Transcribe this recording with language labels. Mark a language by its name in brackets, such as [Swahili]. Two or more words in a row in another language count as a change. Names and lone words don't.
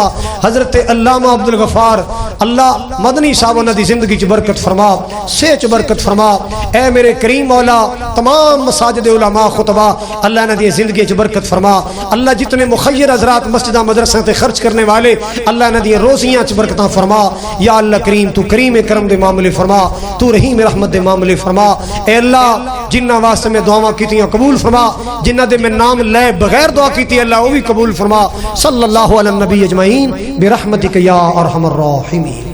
[Punjabi] حضرت علامہ عبد الغفار اللہ مدنی صاحب انہاں دی زندگی چ برکت فرما, سچ برکت فرما. اے میرے کریم مولا تمام مساجد علماء خطبہ اللہ انہاں دی زندگی چ برکت فرما. اللہ جتنے مخیر حضرات مسجداں مدرسوں تے خرچ کرنے والے اللہ انہاں دی روزیاں چ برکتاں فرما. یا اللہ کریم تو کریم کرم دے معاملے فرما, تو رحیم رحمت دے معاملے فرما. اے اللہ جنہ واسطے میں دعاواں کیتیاں قبول فرما, جنہ دے میں نام لے بغیر دعا کیتی اللہ وہ بھی قبول فرما. [Arabic] صلی اللہ علی النبی اجمعین برحمتک یا ارحم الراحمین.